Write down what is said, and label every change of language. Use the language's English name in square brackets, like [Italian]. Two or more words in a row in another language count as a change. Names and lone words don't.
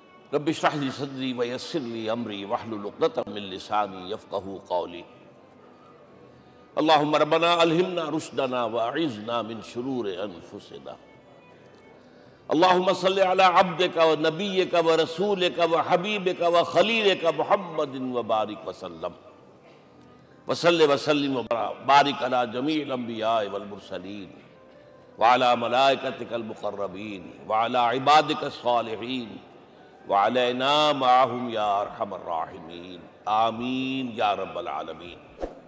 [Arabic] رب اشرح لی صدری ویسر لی امری واحلل عقدۃ من لسانی یفقہوا قولی اللہم ربنا الہمنا رشدنا واعذنا من شرور انفسنا اللہم صلی علی عبدک و نبیک و رسولک و حبیبک و خلیلک محمد وبارک وسلم وصلی وسلم وبارک علی جمیع الانبیاء والمرسلین وعلی ملائکتک المقربین وعلی عبادک الصالحین وعلینا معہم یا ارحم الراحمین آمین یا رب العالمین۔